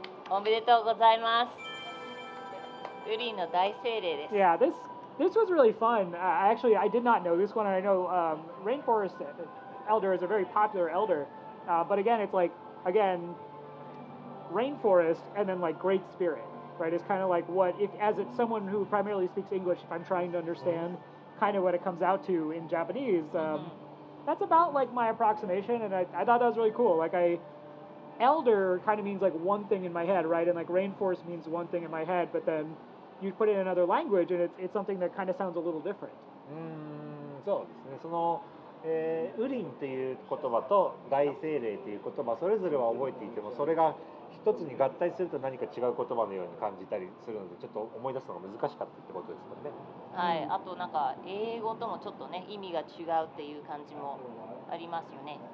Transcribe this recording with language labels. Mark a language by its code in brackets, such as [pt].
[ja] おめでとうございます。ウリの大精霊です。 [en] Yeah, this was really fun. Actually, I did not know this one. I know rainforest elder is a very popular elder, but again, it's like rainforest and then like great spirit, right? It's kind of like what if as it's someone who primarily speaks English, if I'm trying to understand kind of what it comes out to in Japanese, that's about like my approximation, and I thought that was really cool. Like elder kind of means like one thing in my head, right? And like rainforest means one thing in my head, but then you put it in another language and it's something that kind of sounds a little different. [ja] そうですね。そのウリンという言葉と大精霊という言葉それぞれは覚えていてもそれが一つに合体すると何か違う言葉のように感じたりするのでちょっと思い出すのが難しかったってことですもんね。はい。あとなんか英語ともちょっとね意味が違うっていう感じもありますよね。